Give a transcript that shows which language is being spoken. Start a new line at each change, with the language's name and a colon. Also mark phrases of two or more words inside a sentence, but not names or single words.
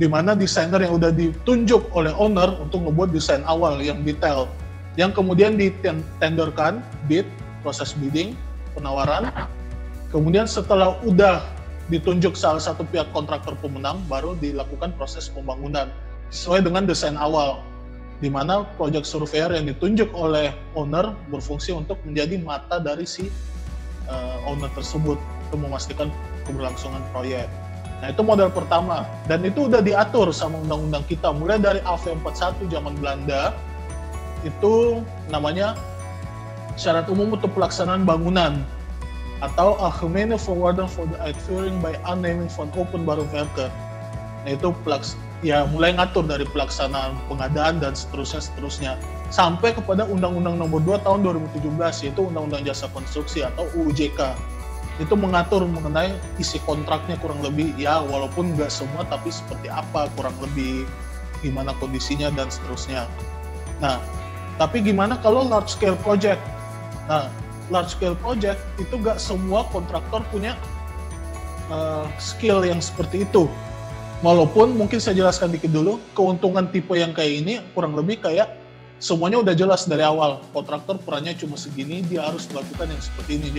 Indonesian: mana desainer yang udah ditunjuk oleh owner untuk membuat desain awal yang detail, yang kemudian ditenderkan, bid, proses bidding, penawaran, kemudian setelah udah ditunjuk salah satu pihak kontraktor pemenang, baru dilakukan proses pembangunan sesuai dengan desain awal, di mana
English: project surveyor
Indonesian: yang ditunjuk oleh owner berfungsi untuk menjadi mata dari si owner tersebut untuk memastikan keberlangsungan proyek. Nah, itu model pertama, dan itu udah diatur sama undang-undang kita mulai dari AV41 zaman Belanda. Itu namanya syarat umum untuk pelaksanaan bangunan, atau
Dutch: Algemene Voorwaarden voor de uitvoering bij aanneming van openbare werken.
Indonesian: Nah, itu mulai ngatur dari pelaksanaan pengadaan dan seterusnya sampai kepada Undang-Undang Nomor 2 Tahun 2017, yaitu Undang-Undang Jasa Konstruksi atau UJK. Itu mengatur mengenai isi kontraknya kurang lebih, ya walaupun nggak semua, tapi seperti apa kurang lebih, gimana kondisinya dan seterusnya. Nah, tapi gimana kalau
English: large scale project?
Indonesian: Nah,
English: large scale project
Indonesian: itu nggak semua kontraktor punya skill yang seperti itu. Walaupun mungkin saya jelaskan dikit dulu, keuntungan tipe yang kayak ini kurang lebih kayak semuanya udah jelas dari awal. Kontraktor perannya cuma segini, dia harus melakukan yang seperti ini.